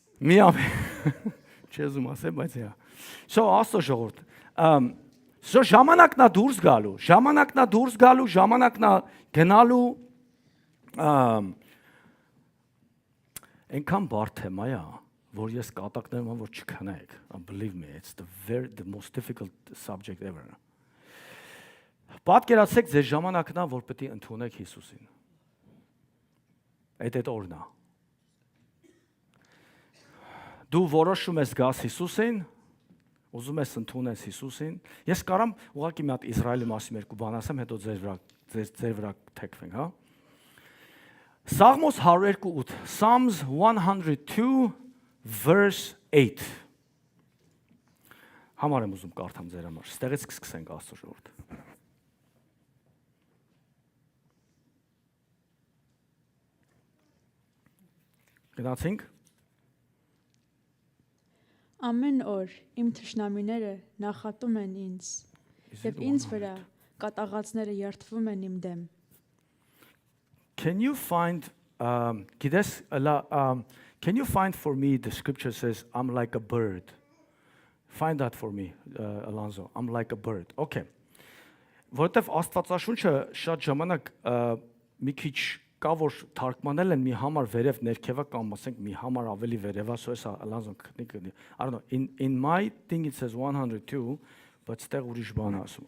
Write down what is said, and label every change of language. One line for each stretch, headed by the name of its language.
Armenian: Մի չեզում ասեմ, բայց հա։ So Աստծո ժողովուրդ։ So ժամանակն է դուրս գալու, ժամանակն է գնալու Այնքան բարդ թեմա է, որ ես կատակներում եմ, որ չքնեք.
English: Believe me, it's the most difficult subject ever.
Armenian: Պատկերացեք ձեր ժամանակն է, որ պետք է ընդունեք Հիսուսին։ Այդ օրն է։ Դու որոշում ես գաս Հիսուսին, ուզում ես ընդունես Հիսուսին։ Ես կարամ ուղղակի մի հատ Իսրայելի մասին երկու բան ասեմ, հետո ձեր վրա թեքվենք, հա։ Սաղմոս 102:8
English: Psalms 102 verse 8
Armenian: Համար եմ ուզում կարդամ ձեր համար։ Ստեղից կսկսենք Աստծո ժողովուրդ։ Գնացինք։ Ամեն օր իմ թշնամիները նախատում են ինձ, եւ ինձ վրա կատաղածները երթվում են իմ դեմ։
English: Can you find can you find for me the scripture says I'm like a bird. Find that for me, Alonso. I'm like a bird. Okay.
Armenian: Որտեվ Աստվածաշունչը շատ ժամանակ մի քիչ կա որ թարգմանել են մի համար վերև ներքևա կամ ասենք մի համար ավելի վերևա, so էսա Alonso քնի։
English: I don't know. In my thing it says 102, but
Armenian: ստեղ ուրիշ բան ասում.